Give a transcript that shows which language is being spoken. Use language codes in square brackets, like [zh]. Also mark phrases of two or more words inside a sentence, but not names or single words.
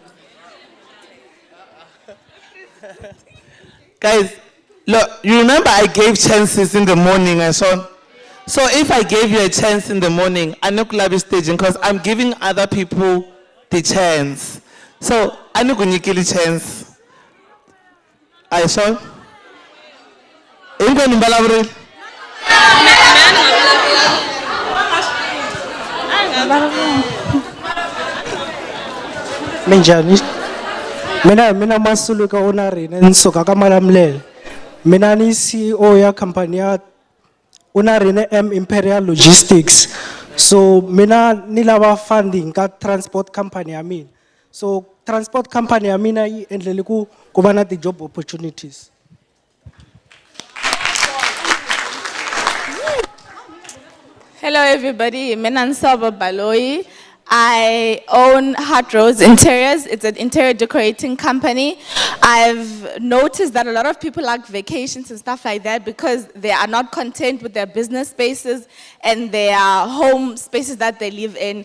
[en] Guys, look, you remember I gave chances in the morning and so on. So if I gave you a chance in the morning, I'm not going to be staging, because I'm giving other people the chance. So I'm not going to give you a chance. I saw. [ts] Minjani? Mina Masuluka Onarin and Sokaka Malamle. Mina ni CEO ya company ya Onarin Imperial Logistics. So mina nilava funding ka [en] transport company I mean. So transport company I mean [ts] I endlele ku kubana [en] the job opportunities. Hello everybody, [ts] Mina Nsaba Baloyi. [en] I own Heart Rose Interiors. It's an interior decorating company. I've noticed that a lot of people like vacations and stuff like that because they are not content with their business spaces and their home spaces that they live in.